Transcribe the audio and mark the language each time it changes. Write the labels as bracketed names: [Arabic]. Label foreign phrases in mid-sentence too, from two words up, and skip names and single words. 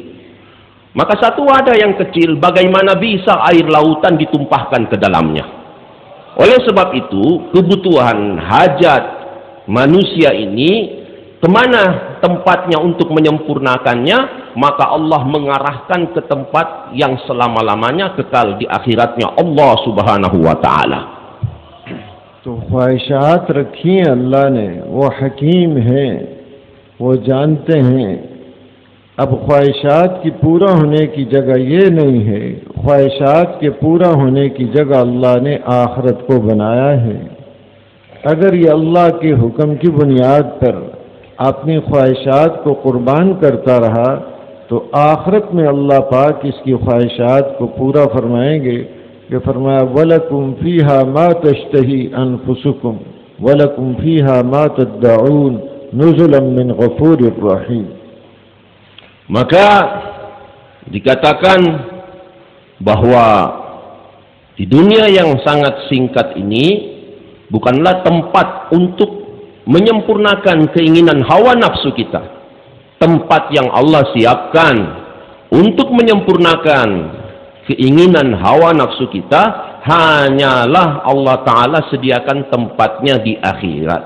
[Indonesian] Maka satu wadah yang kecil, bagaimana bisa air lautan ditumpahkan ke dalamnya? Oleh sebab itu, kebutuhan, hajat, manusia ini kemana tempatnya untuk menyempurnakannya, maka Allah mengarahkan ke tempat yang selama-lamanya kekal di akhiratnya Allah [Arabic] سبحانه وتعالى. [Hindi] तो ख्वाहिशात रखी हैं अल्लाह ने, वो हकीम हैं, वो जानते हैं। अब ख्वाहिशात की पूरा होने की जगह ये नहीं है, ख्वाहिशात के पूरा होने की जगह अल्लाह ने आखिरत को बनाया है। अगर ये अल्लाह के हुक्म की बुनियाद पर अपनी ख्वाहिशात को कुर्बान करता रहा तो आखिरत में अल्लाह पाक इसकी ख्वाहिशात को पूरा फरमाएंगे कि फरमाया [Arabic] ولكم فيها ما تشتهي أنفسكم ولكم فيها ما تدعون نزلا من غفور رحيم. [Indonesian] Maka dikatakan bahwa di dunia yang sangat singkat ini bukanlah tempat untuk menyempurnakan keinginan hawa nafsu kita. Tempat yang Allah siapkan untuk menyempurnakan keinginan hawa nafsu kita hanyalah Allah Ta'ala sediakan tempatnya di akhirat.